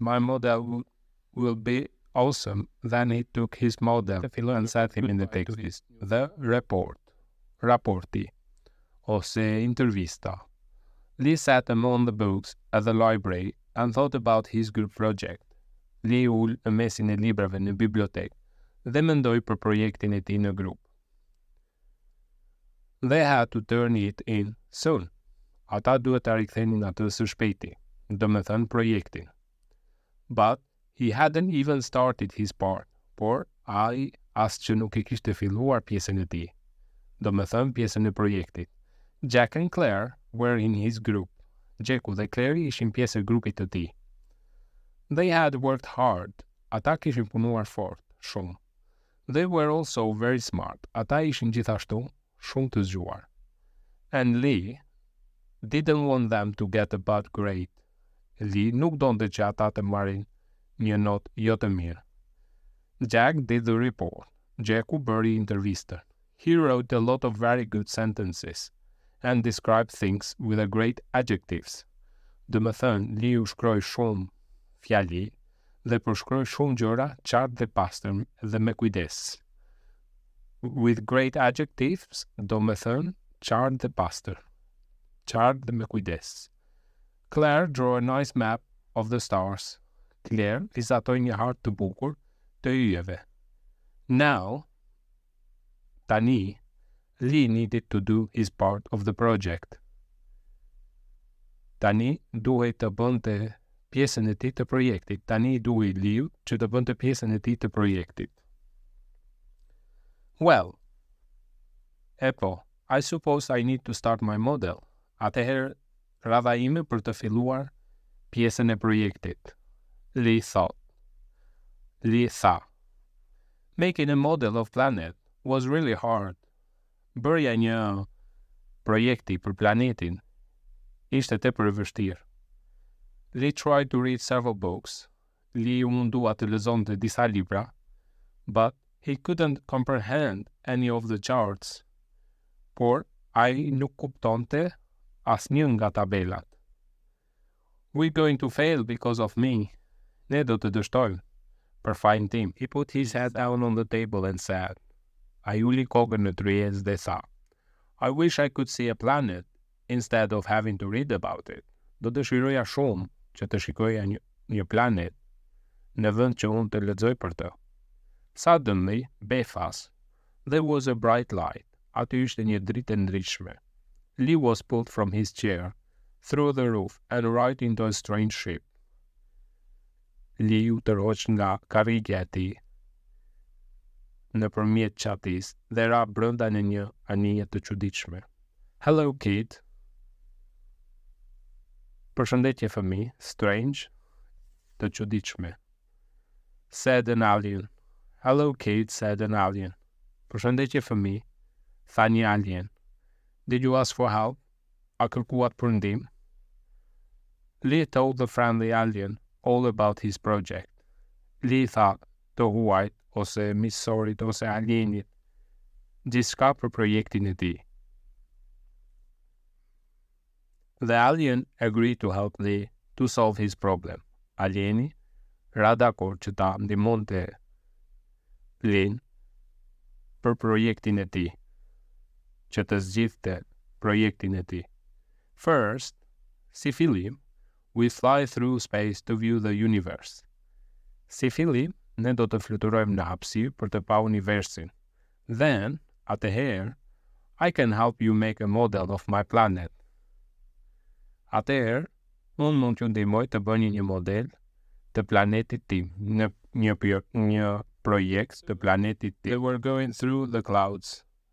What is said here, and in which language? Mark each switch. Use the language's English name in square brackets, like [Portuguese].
[English] My model will be awesome. Then he took his model and set him in the text. The report. Rapporti. Ose intervista. Lee sat among the books at the library and thought about his group project. [Albanian] Lee ul në mesin e librave në bibliotek dhe mendoi për projektin e tij në grup. [English] They had to turn it in soon. [Albanian] Ata duhet ta rikthenin atë së shpejti. Do me thënë projektin. [English] But he hadn't even started his part, [Albanian] por ai as që nuk e kishte filluar pjesën e tij. Do me thënë pjesën e projektit. [English] Jack and Claire were in his group. [Albanian] Jacku dhe Claire ishin pjesë e grupit të tij. [English] They had worked hard. [Albanian] Ata kishin punuar fort, shumë. [English] They were also very smart. [Albanian] Ata ishin gjithashtu shumë të zgjuar. [English] And Lee didn't want them to get a bad grade. [Albanian] Lee nuk donte që ata të marrin një notë jo të mirë. [English] Jack did the report. [Albanian] Jacku bëri intervistën. [English] He wrote a lot of very good sentences and described things with a great adjectives. [Albanian] Do me thënë, Lee u shkroi shumë fjali dhe përshkroi shumë gjëra qartë dhe pastër dhe me kujdes. [English] With great adjectives, [Albanian] do me thënë, qartë dhe pastër. Qartë dhe me kujdes. [English] Claire drew a nice map of the stars. [Albanian] Claire vizatoi një hartë të bukur të yjeve. [English] Now, tani, Lee needed to do his part of the project. [Albanian] Tani duhej të bënte pjesën e tij të projektit. Tani duhej Lee që të bënte pjesën e tij të projektit. [English] Well, I suppose I need to start my model. [Albanian] Atëherë, radha ime për të filluar pjesën e projektit. [English] Lee thought. Lee tha. Making a model of planet was really hard. [Albanian] Bërja një projekti për planetin ishte tepër e vështirë. [English] Lee tried to read several books. [Albanian] Lee u mundua të lexonte disa libra, [English] but he couldn't comprehend any of the charts. [Albanian] Por ai nuk kuptonte asnjë nga tabelat. [English] We're going to fail because of me. [Albanian] Ne do të dështojmë për fajin tim. [English] He put his head down on the table and said, [Albanian] Ai uli kokën në tryezë dhe tha, [English] I wish I could see a planet instead of having to read about it. [Albanian] Do dëshiroja shumë që të shikoja një planet në vend që unë të lexoj për të. [English] Suddenly, befas, there was a bright light. [Albanian] Aty ishte një dritë e ndritshme. [English] Lee was pulled from his chair, through the roof, and right into a strange ship. [Albanian] Lee u tërhoq nga karrigja e tij nëpërmjet qatis dhe ra brenda në një anije të çuditshme. [English] Hello, kid. [Albanian] Përshëndetje fëmijë, strange, të çuditshme. [English] Said an alien. Hello, kid, said an alien. [Albanian] Përshëndetje fëmijë, tha një alien. [English] Did you ask for help? [Albanian] A kërkuat për ndihmë? [English] Lee told the friendly alien all about his project. [Albanian] Lee tha të huajt ose misorit ose alienit gjithçka për projektin e tij. [English] The alien agreed to help Lee to solve his problem. [Albanian] Alieni ra dakord që ta ndihmonte Lee për projektin e tij, që të zgjidhte projektin e tij. [English] First, [Albanian] si fillim, [English] we fly through space to view the universe. [Albanian] Si fillim, ne do të fluturojmë në hapësirë për të pa universin. [English] Then, atëherë, I can help you make a model of my planet. [Albanian] Atëherë, unë mund t'ju ndihmoj të bëni një model të planetit tim, një projekt të planetit tim. [English] They were going through the clouds.